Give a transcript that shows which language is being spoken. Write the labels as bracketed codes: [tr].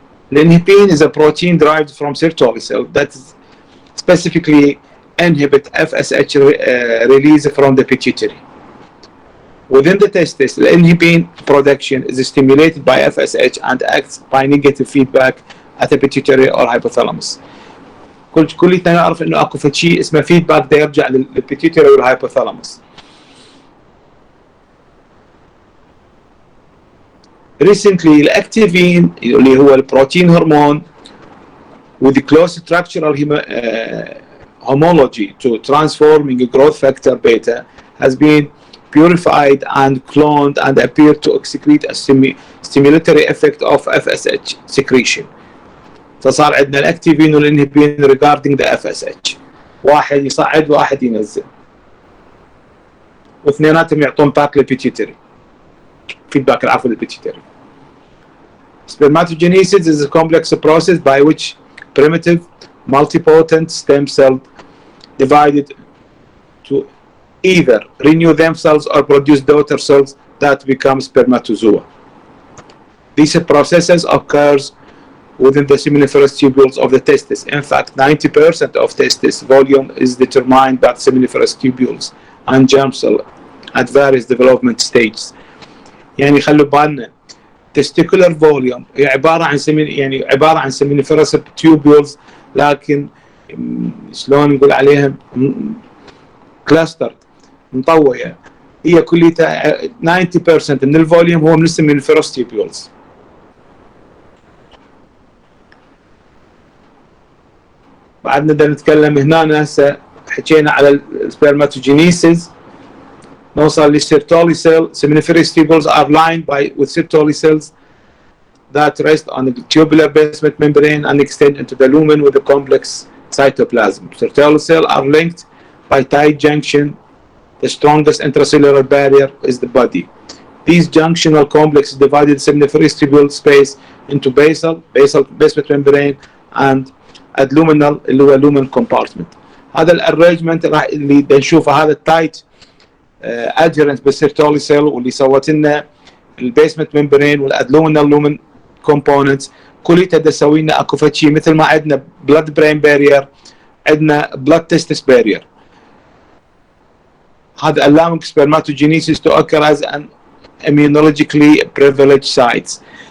[en] L'inhibin is a protein derived from Sertoli cell that specifically inhibit FSH release from the pituitary. Within the testis, the inhibin production is stimulated by FSH and acts by negative feedback at the pituitary or hypothalamus. [ar] كلنا نعرف انه اكو شيء اسمه فيدباك ده يرجع للبيتيوتري والهايبوثالاموس. [en] Recently [ar] الاكتيفين اللي هو البروتين هرمون [en] with close structural homology to transforming growth factor beta has been purified and cloned and appear to excrete a stimulatory effect of FSH secretion. [ar] فصار عندنا الاكتيفين والانهبين [en] regarding the FSH، [ar] واحد يصعد واحد ينزل، واثنيناتهم يعطون باك للبيتيوتري، فيدباك العفو للبيتيوتري. [en] Spermatogenesis is a complex process by which primitive multipotent stem cell divided to either renew themselves or produce daughter cells that become spermatozoa. These processes occurs within the seminiferous tubules of the testis. In fact, 90% of testis volume is determined by seminiferous tubules and germ cell at various development stages. [ar] يعني خلوا بالنا [en] testicular volume [ar] هي عبارة عن seminiferous tubules، لكن شلون نقول عليها كلاستر مطوية، هي كليتها 90% من الفوليوم هو من seminiferous tubules. بعد نقدر نتكلم هنا هسه حكينا على السبرماتوجينيسيس، نوصل للسيرتولي سيل. [en] Seminiferous tubules are lined with Sertoli cells that rest on the tubular basement membrane and extend into the lumen with a complex cytoplasm. Sertoli cells are linked by tight junction. The strongest intracellular barrier is the body. These junctional complexes divided seminiferous tubule space into basal basement membrane and adluminal [ar] اللي هو [en] lumen compartment. [ar] هذا الارينجمنت راح اللي نشوفه هذا التايت adherent بالسيرتولي سيل، واللي سوت لنا البيسمنت ممبرين والادلومينال لومن كومبوننتس كليتها تسوي لنا اكو شيء مثل ما عندنا بلاد برين بارير عندنا بلاد تستس بارير. هذا [en] allowing spermatogenesis to occur as an immunologically privileged sites.